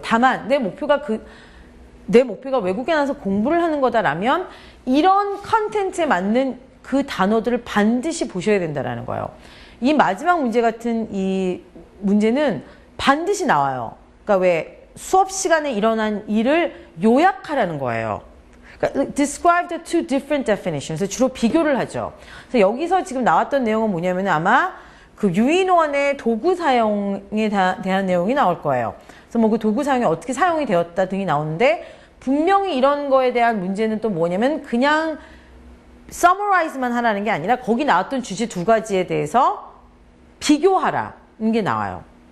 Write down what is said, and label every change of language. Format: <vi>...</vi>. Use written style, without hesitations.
<ko>다만 내 목표가 외국에 나서 공부를 하는 거다라면 이런 컨텐츠에 맞는 그 단어들을 반드시 보셔야 된다는 거예요. 이 마지막 문제 같은 이 문제는 반드시 나와요. 그러니까 왜 수업 시간에 일어난 일을 요약하라는 거예요.</ko> <en>그러니까 describe the two different definitions.</en> <ko>주로 비교를 하죠. 그래서 여기서 지금 나왔던 내용은 뭐냐면 아마 그 유인원의 도구 사용에 대한 내용이 나올 거예요. 그래서 뭐 그 도구 사용이 어떻게 사용이 되었다 등이 나오는데 분명히 이런 거에 대한 문제는 또 뭐냐면 그냥 summarize만 하라는 게 아니라 거기 나왔던 주제 두 가지에 대해서 비교하라는 게 나와요.</ko>